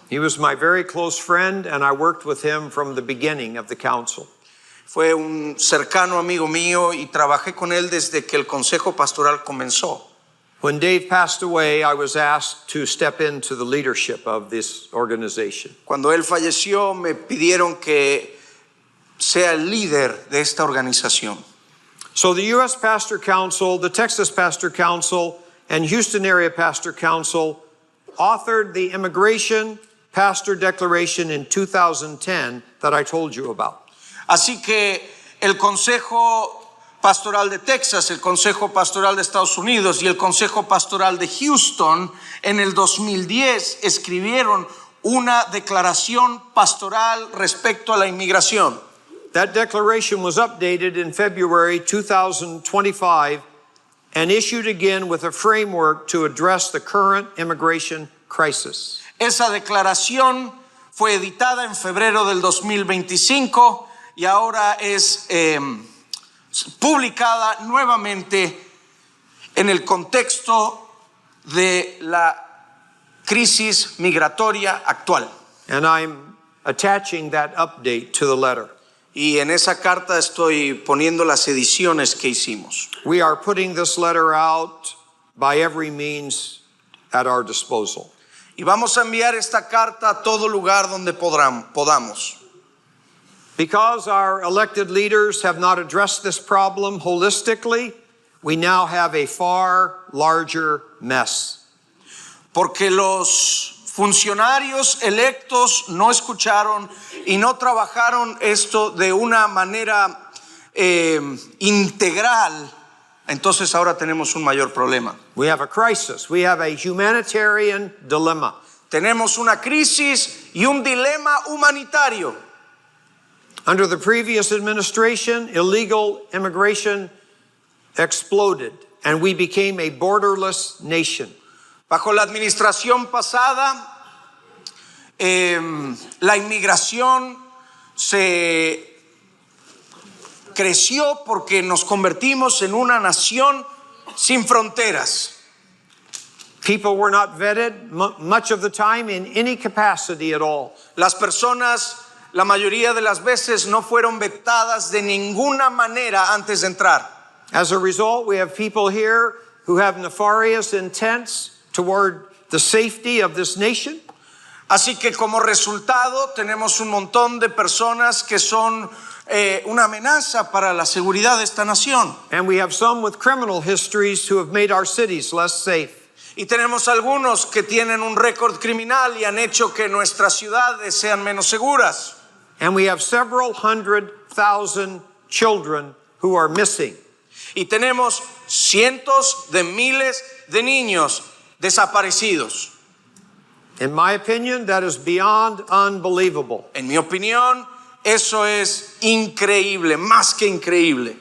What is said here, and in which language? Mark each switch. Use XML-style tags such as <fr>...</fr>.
<en>He was my very close friend, and I worked with him from the beginning of the council.</en> <es>Fue un cercano amigo mío y trabajé con él desde que el Consejo Pastoral comenzó.</es> <en>When Dave passed away, I was asked to step into the leadership of this organization.</en> <es>Cuando él falleció, me pidieron que sea el líder de esta organización.</es> <en>So the U.S. Pastor Council, the Texas Pastor Council, and Houston Area Pastor Council authored the Immigration Pastor Declaration in 2010 that I told you about.</en> <es>Así que el Consejo Pastoral de Texas, el Consejo Pastoral de Estados Unidos y el Consejo Pastoral de Houston en el 2010 escribieron una declaración pastoral respecto a la inmigración.</es> <en>That declaration was updated in February 2025 and issued again with a framework to address the current immigration crisis.</en> <es>Esa declaración fue editada en febrero del 2025 y ahora es publicada nuevamente en el contexto de la crisis migratoria actual.</es> <en>And I'm attaching that update to the letter.</en> <es>Y en esa carta estoy poniendo las ediciones que hicimos.</es> <en>We are putting this letter out by every means at our disposal.</en> <es>Y vamos a enviar esta carta a todo lugar donde podamos.</es> <en>Because our elected leaders have not addressed this problem holistically, we now have a far larger mess.</en> <es>Porque los funcionarios electos no escucharon y no trabajaron esto de una manera integral, entonces ahora tenemos un mayor problema.</es> <en>We have a crisis. We have a humanitarian dilemma.</en> <es>Tenemos una crisis y un dilema humanitario.</es> <en>Under the previous administration, illegal immigration exploded, and we became a borderless nation.</en> <es>Bajo la administración pasada, la inmigración se creció porque nos convertimos en una nación sin fronteras.</es> <en>People were not vetted much of the time in any capacity at all.</en> <es>Las personas, la mayoría de las veces, no fueron vetadas de ninguna manera antes de entrar.</es> <en>As a result, we have people here who have nefarious intents toward the safety of this nation.</en> <es>Así que como resultado tenemos un montón de personas que son una amenaza para la seguridad de esta nación.</es> <en>And we have some with criminal histories who have made our cities less safe.</en> <es>Y tenemos algunos que tienen un récord criminal y han hecho que nuestras ciudades sean menos seguras.</es> <en>And we have several 100,000 children who are missing.</en> <es>Y tenemos cientos de miles de niños desaparecidos.</es> <en>In my opinion, that is beyond unbelievable.</en> <es>En mi opinión, eso es increíble, más que increíble.</es>